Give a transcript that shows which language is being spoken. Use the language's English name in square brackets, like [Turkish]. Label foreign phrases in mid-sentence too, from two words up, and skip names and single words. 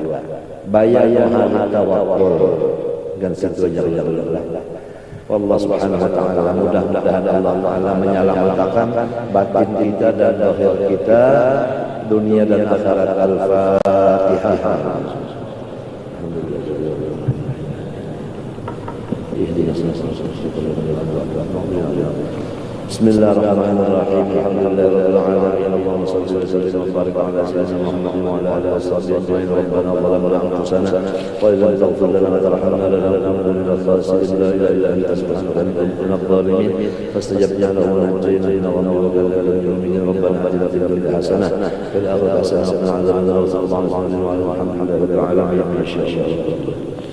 [Malay] Bayar tawakul dan seterusnya. [Arabic] الله سبحانه وتعالى [Malay] mudah-mudahan [Arabic] الله تعالى [Malay] menyelamatkan batin kita dan zahir kita dunia dan akhirat. [Arabic] Al-Fatihah. Bismillahirrahmanirrahim. الحمد لله رب العالمين. اللهم صل وسلم وبارك على سيدنا محمد وعلى آله وصحبه أجمعين. ربنا ظلمنا أنفسنا وإن لم تغفر لنا وترحمنا لنكونن من الخاسرين. لا إله إلا أنت سبحانك إني كنت من الظالمين. فاستجبنا له ونجيناه من الغم. ربنا آتنا في الدنيا حسنة وفي الآخرة حسنة وقنا عذاب النار. صلى الله عليه وسلم. الحمد لله رب العالمين.